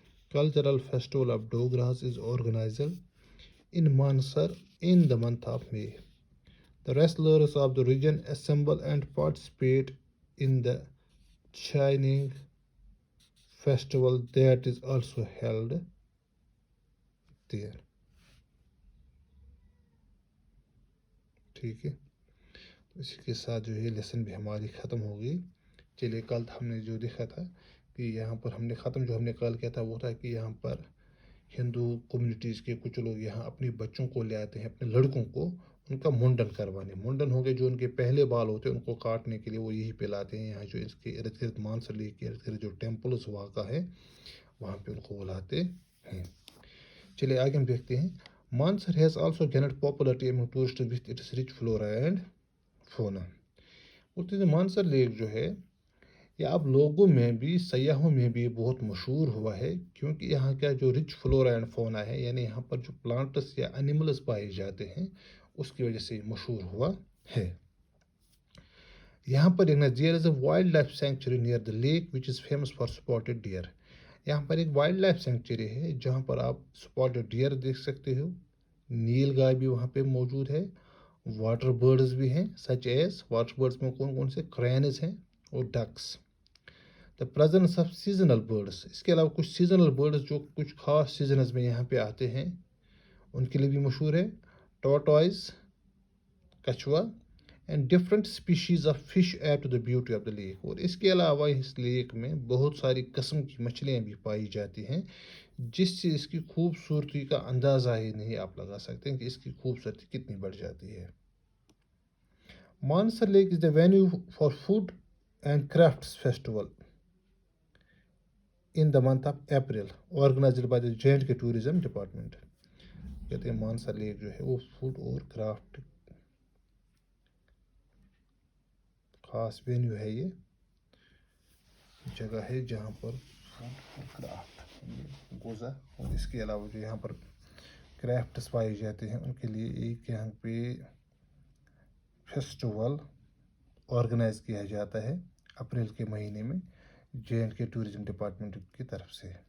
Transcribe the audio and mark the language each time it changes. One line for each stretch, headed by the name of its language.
English: Cultural Festival of Dogras is organized in Mansar in the month of May. The wrestlers of the region assemble and participate in the Shining Festival that is also held there.
Urdu: ٹھیک ہے، اسی کے ساتھ جو ہے lesson بھی ہماری ختم ہو گئی. چلیے کل ہم نے جو دیکھا تھا کہ یہاں پر ہم نے کل کیا تھا وہ تھا کہ یہاں پر ہندو کمیونٹیز کے کچھ لوگ یہاں اپنے بچوں کو لے آتے ہیں، اپنے لڑکوں کو ان کا منڈن کروانے. منڈن ہو گئے، جو ان کے پہلے بال ہوتے ہیں ان کو کاٹنے کے لیے وہ یہی پہ لاتے ہیں. یہاں جو اس کے ارد گرد مانسر لیک کے ارد گرد جو ٹیمپلز واقع ہے وہاں پہ ان کو بلاتے ہیں. چلیے آگے ہم دیکھتے ہیں.
English: Mansar has also gained popularity among tourists with its rich flora and fauna.
Urdu: بولتے ہیں مانسر لیک جو ہے یہ اب لوگوں میں بھی سیاحوں میں بھی بہت مشہور ہوا ہے، کیونکہ یہاں کا جو
English: rich flora and fauna
Urdu: ہے، یعنی یہاں پر جو پلانٹس یا اینیملز پائے جاتے ہیں اس کی وجہ سے مشہور ہوا ہے. یہاں پر
English: there is a wildlife sanctuary near the lake which is famous for spotted deer.
Urdu: یہاں پر ایک وائلڈ لائف سینکچری ہے جہاں پر آپ اسپاٹڈ ڈیئر دیکھ سکتے ہو، نیل گائے بھی وہاں پہ موجود ہے، واٹر برڈز بھی ہیں
English: such as
Urdu: واٹر برڈز میں کون سے کرینز ہیں اور ducks.
English: the presence of seasonal birds,
Urdu: اس کے علاوہ کچھ سیزنل برڈز جو کچھ خاص سیزنز میں یہاں پہ آتے ہیں ان کے لیے بھی مشہور ہے.
English: tortoise,
Urdu: کچھوا،
English: And different species of fish add to the beauty of the lake.
Urdu: اور اس کے علاوہ اس لیک میں بہت ساری قسم کی مچھلیاں بھی پائی جاتی ہیں جس سے اس کی خوبصورتی کا اندازہ ہی نہیں آپ لگا سکتے ہیں کہ اس کی خوبصورتی کتنی بڑھ جاتی ہے.
English: Mansar lake is the venue for food and crafts festival in the month of April, organized by the J&K Tourism Department.
Urdu: کہتے ہیں مانسر لیک جو ہے وہ فوڈ اور کرافٹ خاص وینیو ہے، یہ جگہ ہے جہاں پر فوڈ اور کرافٹ غذا اور اس کے علاوہ جو یہاں پر کرافٹس پائے جاتے ہیں ان کے لیے ایک یہاں پہ فیسٹیول آرگنائز کیا جاتا ہے اپریل کے مہینے میں J&K ٹورزم ڈپارٹمنٹ کی طرف سے.